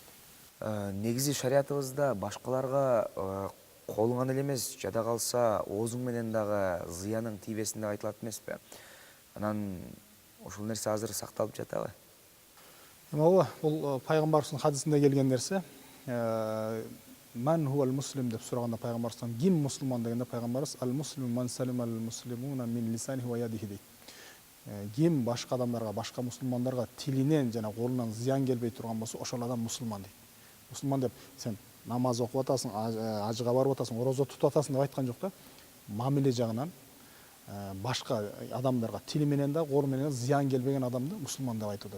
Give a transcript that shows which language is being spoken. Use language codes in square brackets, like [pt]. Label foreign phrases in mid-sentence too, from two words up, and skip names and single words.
[ky] Негизи шариятыбызда башкаларга колуңан эле эмес, жада калса оозуң менен дагы зыяның тийбесин деп айтылат эмеспи? Анан ушул нерсе азыр сакталып жатабы? Ооба, бул пайгамбарыбыздын хадисинде келген нерсе. [ar] من هو المسلم [ky] деп сураганда пайгамбарыбыздан ким мусулман дегенде пайгамбарыбыз [ar] المسلم من سلم المسلمون من لسانه ويده дейт. [ky] Ким башка адамдарга, башка мусулмандарга тилинен жана колунан зыян келбей турган болсо, ошол адам мусулман дейт. Мусулман деп сен намаз окуп атасың, ажыга барып атасың, орозо тутуп атасың деп айткан жок да. Мамиле жагынан башка адамдарга тили менен да, колу менен зыян келбеген адамды мусулман деп айтып атат.